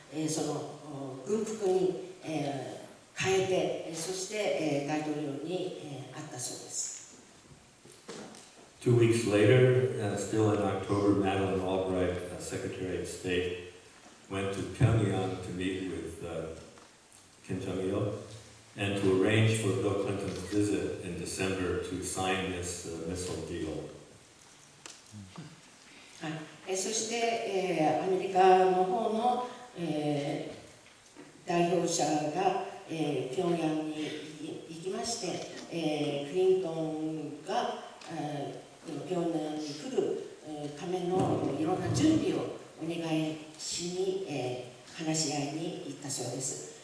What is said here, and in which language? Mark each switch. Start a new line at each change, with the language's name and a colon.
Japanese: その軍服に、変えて、そして、大統領に、会ったそうです。
English: 2 weeks later, still in October, Madeleine Albright, Secretary of State, went to Pyongyang to meet with Kim Jong-il and to arrange for Bill Clinton's visit in December to sign this missile deal.
Japanese: そして、アメリカの方の、代表者が、ピョンヤンに行きまして、クリントンが、ピョンヤンに来るためのいろんな準備をお願いしに、話し合いに行ったそうです。